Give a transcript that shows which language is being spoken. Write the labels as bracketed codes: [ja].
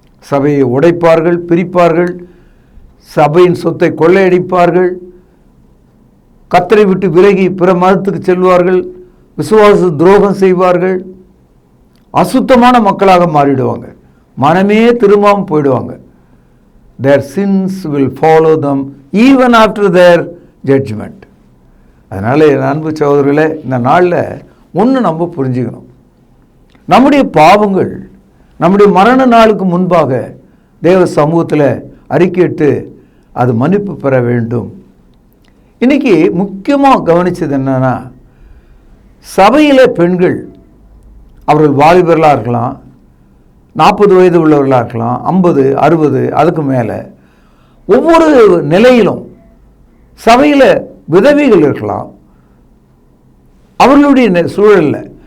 [ta] சபையை உடைப்பார்கள், பிரிப்பார்கள், சபையின் சொத்தை கொள்ளையடிப்பார்கள், கர்த்தரை விட்டு விலகி பிற மதத்துக்கு செல்வார்கள், விசுவாச துரோகம் செய்வார்கள், அசுத்தமான மக்களாக மாறிடுவாங்க, மனமே திரும்பாமல் போயிடுவாங்க. [en] Their sins will follow them even after their judgment. [ta] அதனால் என் அன்பு சகோதரர்களே, இந்த நாளில் ஒன்று நம்ம புரிஞ்சுக்கணும், நம்முடைய பாவங்கள் நம்முடைய மரண நாளுக்கு முன்பாக தேவ சமூகத்தில் அறிக்கையிட்டு அது மன்னிப்பு பெற வேண்டும். இன்றைக்கி முக்கியமாக கவனித்தது என்னன்னா, சபையில் பெண்கள் அவர்கள் வாலிபர்களாக இருக்கலாம், 40 வயது உள்ளவர்களாக இருக்கலாம், 50, 60, அதுக்கு மேலே ஒவ்வொரு நிலையிலும் சபையில் விதவைகள் இருக்கலாம் அவர்களுடைய சூழலில்.